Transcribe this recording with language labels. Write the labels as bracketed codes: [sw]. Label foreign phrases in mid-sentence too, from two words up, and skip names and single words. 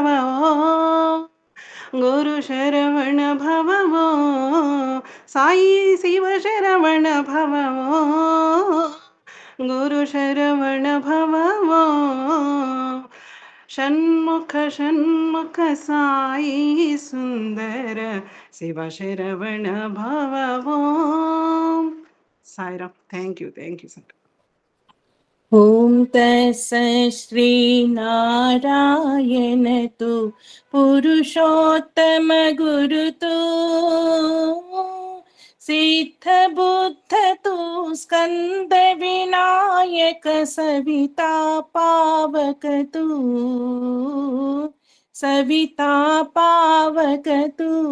[sa] ॐ गुरु शरवण भव ॐ साई शिव शरवण भव ॐ गुरु शरवण भव ॐ षण्मुख षण्मुख साई सुन्दर शिव शरवण भव ॐ साईराम्. [en] Thank you sir. [hi] ओम तत्सत् श्री नारायण तु पुरुषोत्तम गुरु तु सिद्ध बुद्ध तु स्कंद विनायक सविता पावक तु सविता पावक तु